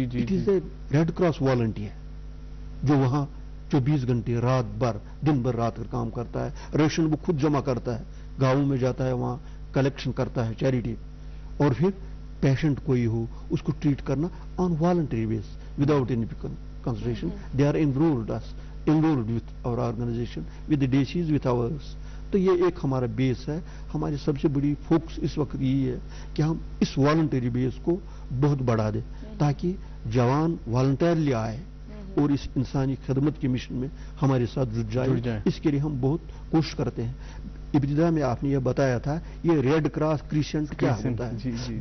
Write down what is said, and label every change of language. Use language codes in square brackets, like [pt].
[en] it is a Red Cross volunteer [ur] جو وہاں 24 گھنٹے رات بھر دن بھر رات کر کام کرتا ہے. ریشن وہ خود جمع کرتا ہے، گاؤں میں جاتا ہے، وہاں کلیکشن کرتا ہے چیریٹی، اور پھر پیشنٹ کوئی ہو اس کو ٹریٹ کرنا [en] On voluntary base without any consideration. They are enrolled with our organization, with the DCs, with ours. [ur] تو یہ ایک ہمارا بیس ہے. ہماری سب سے بڑی فوکس اس وقت یہی ہے کہ ہم اس والنٹری بیس کو بہت بڑھا دیں تاکہ جوان والنٹیئرلی آئے اور اس انسانی خدمت کے مشن میں ہمارے ساتھ جڑ جائے. اس کے لیے ہم بہت کوشش کرتے ہیں. ابتدا میں آپ نے یہ بتایا تھا یہ ریڈ کراس کریسنٹ کیا ہوتا ہے.